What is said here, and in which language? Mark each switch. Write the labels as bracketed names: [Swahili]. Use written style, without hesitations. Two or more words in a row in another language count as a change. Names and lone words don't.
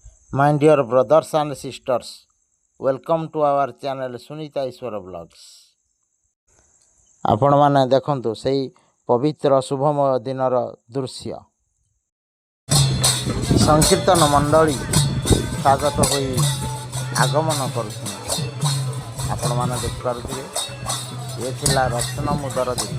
[English] My dear brothers and sisters, welcome to our channel Sunita Ishwar Vlogs. [Odia] ଆପଣମାନେ ଦେଖନ୍ତୁ ସେଇ ପବିତ୍ର ଶୁଭମୟ ଦିନର ଦୃଶ୍ୟ। ସଂକୀର୍ତ୍ତନ ମଣ୍ଡଳୀ ସ୍ୱାଗତ ହୋଇ ଆଗମନ କରୁଛନ୍ତି। ଆପଣମାନେ ଦେଖିପାରୁଥିବେ ଏ ଥିଲା ରତ୍ନମୁଦର ଦିନ।